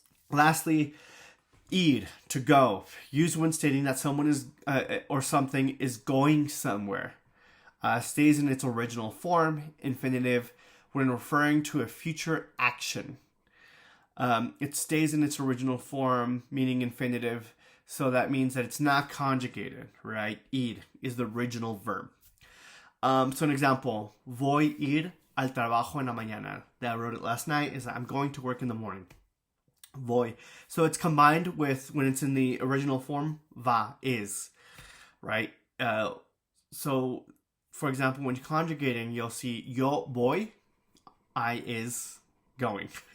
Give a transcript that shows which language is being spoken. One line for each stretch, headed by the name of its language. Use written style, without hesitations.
English: Lastly, ir, to go. Used when stating that someone is or something is going somewhere. Stays in its original form, infinitive, when referring to a future action. It stays in its original form, meaning infinitive, so that means that it's not conjugated, right? Ir is the original verb. So an example,
Spanish: voy ir al trabajo en la mañana.
English: That I wrote it last night, is that I'm going to work in the morning. Voy. So it's combined with, when it's in the original form, va, is, right? So for example, when you're conjugating, you'll see yo voy, I is going.